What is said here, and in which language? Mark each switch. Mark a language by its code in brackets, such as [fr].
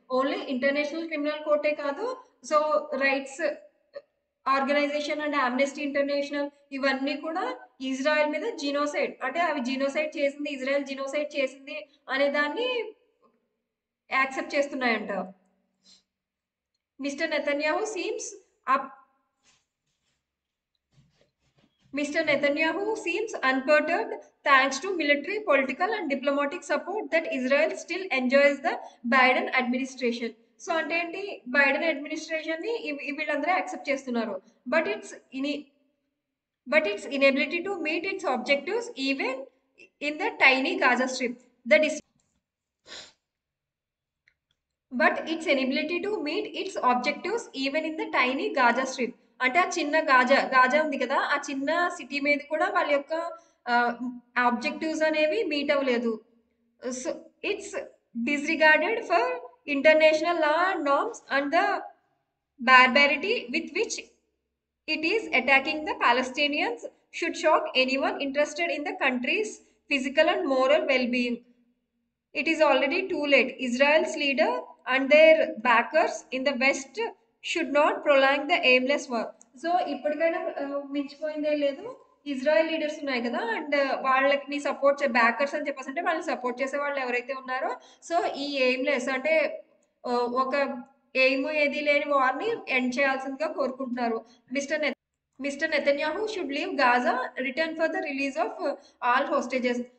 [te] Only international criminal కోర్టే కాదు. So, rights organisation and Amnesty international ఇవన్నీ కూడా ఇజ్రాయెల్ మీద జీనోసైడ్ అంటే అవి జీనోసైడ్ చేసింది, ఇజ్రాయెల్ జీనోసైడ్ చేసింది అనే దాన్ని accept చేస్తున్నాయంట. [en] Mister Netanyahu seems up Mr. Netanyahu seems unperturbed thanks to military, political, and diplomatic support that Israel still enjoys the Biden administration. [te] So అంటే ఏంటి, బైడెన్ అడ్మినిస్ట్రేషన్ ని వీళ్ళందరూ యాక్సెప్ట్ చేస్తున్నారు. [en] But its ఇని but its inability to meet its objectives even in the tiny Gaza Strip. The dis- but its inability to meet its objectives even in the tiny Gaza Strip. [te] అంటే ఆ చిన్న Gaza ఉంది కదా, ఆ చిన్న city మీద కూడా వాళ్ళ యొక్క ఆబ్జెక్టివ్స్ అనేవి మీట్ అవ్వలేదు. [en] So its disregarded for international law and norms and the barbarity with which it is attacking the Palestinians should shock anyone interested in the country's physical and moral well being. It is already too late. Israel's leader and their backers in the West should not prolong the aimless war. [te] So ఇప్పటికైనా మించిపోయిందే లేదు. Israel leaders ఉన్నాయి కదా, and వాళ్ళకి support backers అని చెప్పేసి అంటే వాళ్ళని support చేసే వాళ్ళు ఎవరైతే ఉన్నారో, సో ఈ ఎయిమ్లెస్ అంటే ఒక ఎయిమ్ ఏది లేని వార్ని ఎండ్ చేయాల్సిందిగా కోరుకుంటున్నారు. [en] Mister mister Netanyahu should leave Gaza, return for the release of all hostages.